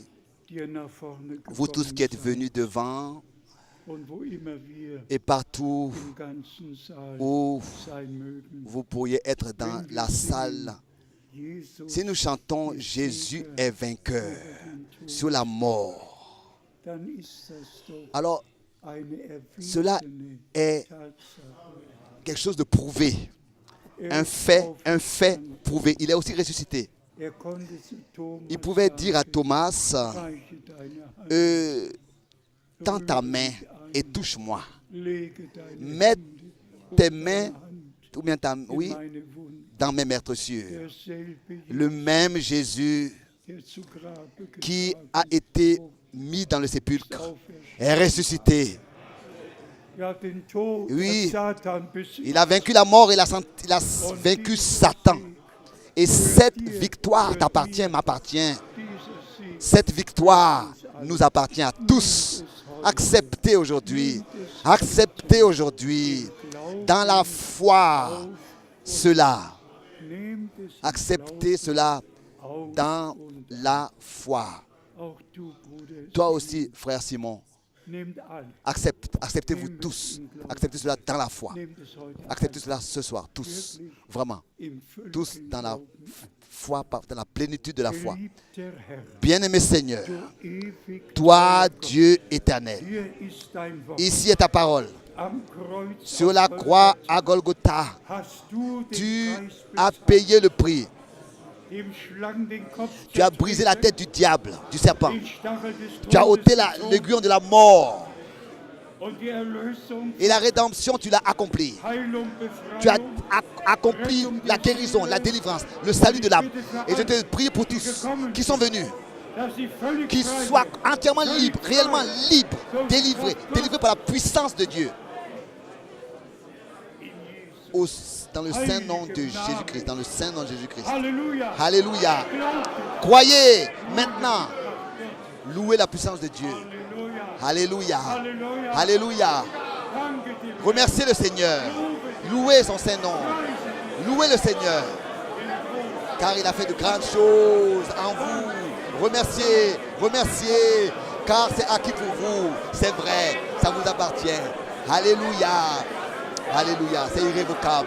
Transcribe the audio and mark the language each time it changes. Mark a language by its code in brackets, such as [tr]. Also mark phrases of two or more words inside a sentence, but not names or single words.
[de] die nach vorne [fr] vous tous qui êtes venus devant [de] und wo immer wir [fr] et partout [de] im ganzen Saal [fr] où [de] sein mögen. [fr] vous pourriez être dans la salle. Jesus, Si nous chantons Jésus est vainqueur sur la mort, [de] dann ist das doch [fr] alors [de] eine [fr] cela [de] erwiesene [fr] est [de] Tatsache. [fr] quelque chose de prouvé, un fait prouvé. Il est aussi ressuscité. [de] Er konnte zu Thomas [fr] Il pouvait dire à [de] sagen, [fr] Thomas, [de] reiche deine Hand, [fr] tends ta main et touche-moi. [de] lege deine [fr] Mets tes mains, [de] Hand [fr] ou bien [de] in [fr] oui, [de] meine Wunde. [fr] dans mes meurtrissures. [de] Derselbe [fr] Le même Jésus [de] der zu Grabe [fr] qui [de] getragen [fr] a été mis dans le sépulcre [de] auferstanden. [fr] est ressuscité. [de] Er hat den Tod, [fr] Oui. [de] Satan besiegt. [fr] Il a vaincu la mort, il a vaincu Satan. Et cette victoire t'appartient, m'appartient. [de] Dieser Sieg [fr] Cette victoire nous appartient à tous. Acceptez aujourd'hui, dans la foi, cela. [de] nehmt es [fr] Acceptez cela [de] auf [fr] dans [de] und [fr] la foi. [de] auch du, Bruder. [fr] Toi aussi, frère Simon, [de] Nehmt alle. [fr] Acceptez-vous tous. Acceptez cela dans la foi. [de] Nehmt es heute [fr] Acceptez cela ce soir, tous. Vraiment. [de] im [fr] Tous [de] völligen [fr] dans la [de] Glauben. [fr] foi, dans la plénitude de la foi. [de] Geliebter Herr, [fr] Bien-aimé Seigneur, [de] du ewig [fr] toi, Dieu éternel, [de] hier ist dein Wort. [fr] ici est ta parole. [de] Am Kreuz [fr] Sur [de] auf [fr] la croix Golgatha à Golgotha, [de] hast du den [fr] tu [de] Preis [fr] as [de] bezahlt, [fr] payé le prix. [de] dem Schlangen den Kopf [fr] Tu as brisé la tête du diable, du serpent. [de] den Stachel des [fr] Tu as ôté [de] Todes gezogen [fr] l'aiguillon de la mort. [de] und die Erlösung, [fr] Et la rédemption, tu l'as accomplie. [de] Heilung, [fr] Tu as [de] Befreiung [fr] accompli la guérison, la délivrance, le salut de l'âme. Et je te prie pour tous qui sont venus, [de] dass sie völlig [fr] qu'ils [de] frei [fr] soient [de] sind. [fr] entièrement libres, réellement libres, délivrés par la puissance de Dieu. Dans le saint nom de Jésus-Christ, dans le saint nom de Jésus-Christ. [de] Halleluja. [fr] Alléluia. [de] Glaubt. [fr] Croyez maintenant. Louez la puissance de Dieu. [de] Halleluja. [fr] Alléluia. [de] Halleluja. [fr] Alléluia. [de] Danke dir. [fr] Remerciez le Seigneur. Louez son saint nom. Louez le Seigneur. Car il a fait de grandes choses en vous. Remerciez, remerciez. Car c'est acquis pour vous. C'est vrai, ça vous appartient. Alléluia. Alléluia. C'est irrévocable.